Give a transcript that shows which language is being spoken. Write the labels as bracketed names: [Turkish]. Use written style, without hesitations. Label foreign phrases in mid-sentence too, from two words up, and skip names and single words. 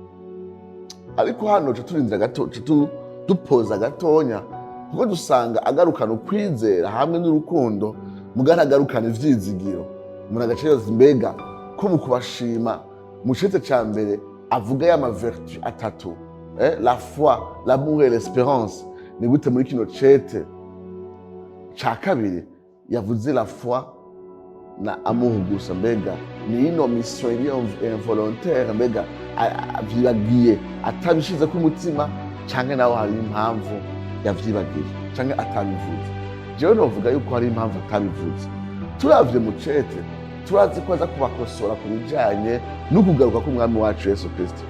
[Rundi] Ariko hano ca turindira gato, dupoza gatonya, kuko dusanga agarukana ukwizera hamwe n'urukundo, mugana agarukana ivyizigiro. Umuntu agaca yoza mbega ko mu kubashima mu cete ca mbere avuga y'ama vertu atatu, [French] la foi, l'amour et l'espérance, [Rundi] ni gute muri kino cete ca kabiri yavuze [French] la foi [Rundi] na amour gusa? Mbega ni ino mission iri involontaire, mbega avyibagiye atabishize ku mutima, canke naho hari impamvu yavyibagiye canke atabivuze? Jewe novuga yuko hari impamvu atabivuze. Turavye mu cete turazi ko aza kubakosora ku bijanye n'ukugaruka k'umwami wacu Yesu Kristo.